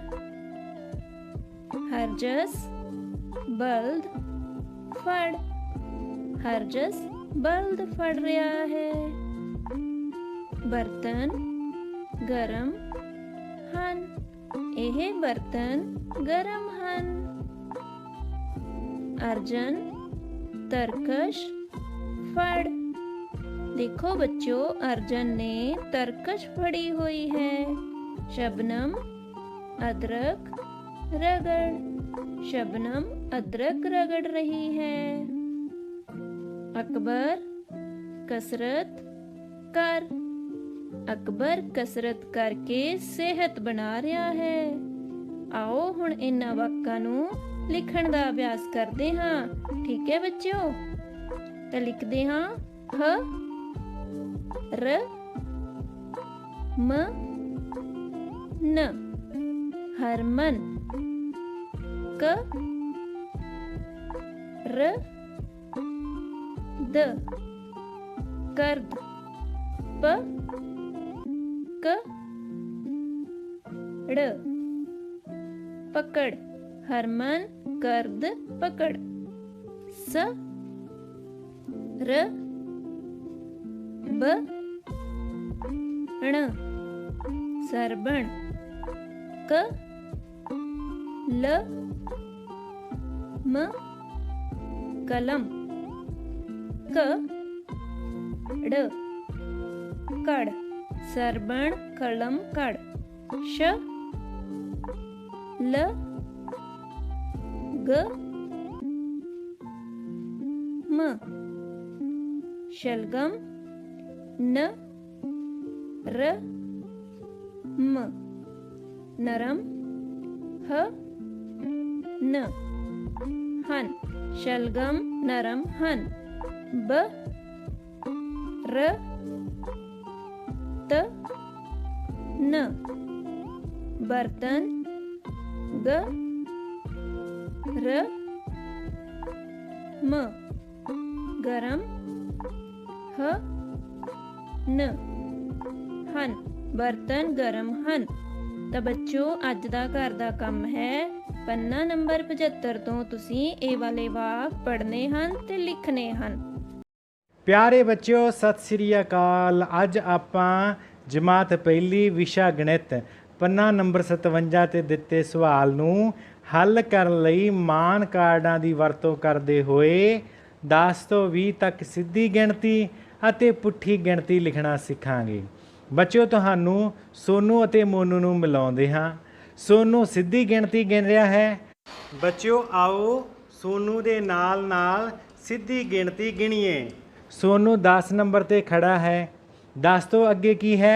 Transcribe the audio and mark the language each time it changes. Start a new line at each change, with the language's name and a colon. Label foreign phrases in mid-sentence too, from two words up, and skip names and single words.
Punjabi: ਹਰਜਸ ਬਲਦ ਫੜ, ਹਰਜਸ ਬਲਦ ਫੜ ਰਿਹਾ ਹੈ। ਬਰਤਨ ਗਰਮ ਹਨ, ਇਹ ਬਰਤਨ ਗਰਮ ਹਨ। ਅਰਜਨ ਤਰਕਸ਼ ਫੜ, ਦੇਖੋ ਬੱਚਿਓ ਅਰਜਨ ਨੇ ਤਰਕਸ਼ ਫੜੀ ਹੋਈ ਹੈ। ਸ਼ਬਨਮ ਅਦਰਕ ਰਗੜ, ਸ਼ਬਨਮ ਅਦਰਕ ਰਗੜ ਰਹੀ ਹੈ। ਅਕਬਰ ਕਸਰਤ ਕਰ, ਅਕਬਰ ਕਸਰਤ ਕਰਕੇ ਸਿਹਤ ਬਣਾ ਰਿਹਾ ਹੈ। ਆਓ ਹੁਣ ਇਨ੍ਹਾਂ ਵਾਕਾਂ ਨੂੰ ਲਿਖਣ ਦਾ ਅਭਿਆਸ ਕਰਦੇ ਹਾਂ। ਠੀਕ ਹੈ ਬੱਚਿਓ, ਤਾਂ ਲਿਖਦੇ ਹਾਂ ਹ ਰ ਮ ਨ, ਹਰਮਨ। ਕ ਰ ਦ ਕਰਦ, ਪ ਕ ੜ ਪਕੜ, ਹਰਮਨ ਕਰਦ ਪਕੜ। ਸ ਰ ਬ ਣ ਸਰਬਣ। ਕ ਲ ਮ ਕਲਮ। ਕ ੜ ਕੜ, ਸਰਬਣ ਕਲਮ ਕੜ। ਸ਼ ਲ ਗ ਮ ਸ਼ਲਗਮ। ਨ ਰ ਮ ਨਰਮ। ਹ ਨ ਹਨ, ਸ਼ਲਗਮ ਨਰਮ ਹਨ। ਬ ਰ ਤ ਨ ਬਰਤਨ। ਗ ਰ ਮ ਗਰਮ। ਹ ਨ ਹਨ, ਬਰਤਨ ਗਰਮ ਹਨ। ਤਾਂ ਬੱਚਿਓ ਅੱਜ ਦਾ ਘਰ ਦਾ ਕੰਮ ਹੈ ਪੰਨਾ ਨੰਬਰ 75 ਤਾਂ ਤੁਸੀਂ ਇਹ ਵਾਲੇ ਵਾਕ ਪੜ੍ਹਨੇ ਹਨ ਤੇ ਲਿਖਣੇ ਹਨ। ਪਿਆਰੇ ਬੱਚਿਓ ਸਤ ਸ੍ਰੀ ਅਕਾਲ। ਅੱਜ ਆਪਾਂ ਜਮਾਤ ਪਹਿਲੀ ਵਿਸ਼ਾ ਗਣਿਤ ਪੰਨਾ ਨੰਬਰ 57 ਤੇ ਦਿੱਤੇ ਸਵਾਲ ਨੂੰ ਹੱਲ ਕਰਨ ਲਈ ਮਾਨ ਕਾਰਡਾਂ ਦੀ ਵਰਤੋਂ ਕਰਦੇ ਹੋਏ 10 ਤੋਂ 20 ਤੱਕ ਸਿੱਧੀ ਗਿਣਤੀ ਅਤੇ ਪੁੱਠੀ ਗਿਣਤੀ ਲਿਖਣਾ ਸਿੱਖਾਂਗੇ। ਬੱਚਿਓ ਤੁਹਾਨੂੰ ਸੋਨੂ ਅਤੇ ਮੋਨੂ ਨੂੰ ਮਿਲਾਉਂਦੇ ਹਾਂ। ਸੋਨੂ ਸਿੱਧੀ ਗਿਣਤੀ ਗਿਣ ਰਿਹਾ ਹੈ। ਬੱਚਿਓ ਆਓ ਸੋਨੂ ਦੇ ਨਾਲ ਨਾਲ ਸਿੱਧੀ ਗਿਣਤੀ ਗਿਣੀਏ। ਸੋਨੂ 10 ਨੰਬਰ ਤੇ ਖੜਾ ਹੈ। 10 ਤੋਂ ਅੱਗੇ ਕੀ ਹੈ?